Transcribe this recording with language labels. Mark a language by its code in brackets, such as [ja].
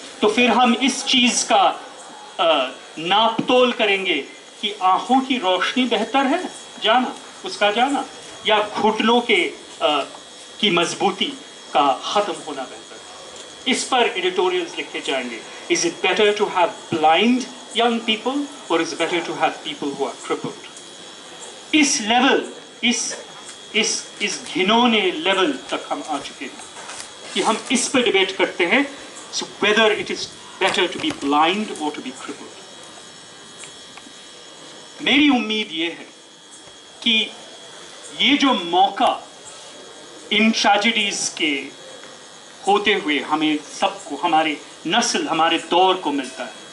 [ur] تو پھر ہم اس چیز کا ناپ تول کریں گے کہ آنکھوں کی روشنی بہتر ہے جانا, اس کا جانا, یا گھٹنوں کی مضبوطی کا ختم ہونا بہتر ہے. اس پر ایڈیٹوریلز لکھے جائیں گے. [en] Is it better to have blind young people or is it better to have people who are crippled? [ur] اس level, اس گھنونے level تک ہم آ چکے ہیں کہ ہم اس پہ ڈیبیٹ کرتے ہیں [en] so whether it is better to be blind or to be crippled. [ur] میری امید یہ ہے کہ یہ جو موقع ان ٹریجڈیز کے ہوتے ہوئے ہمیں سب کو, ہمارے نسل, ہمارے دور کو ملتا ہے.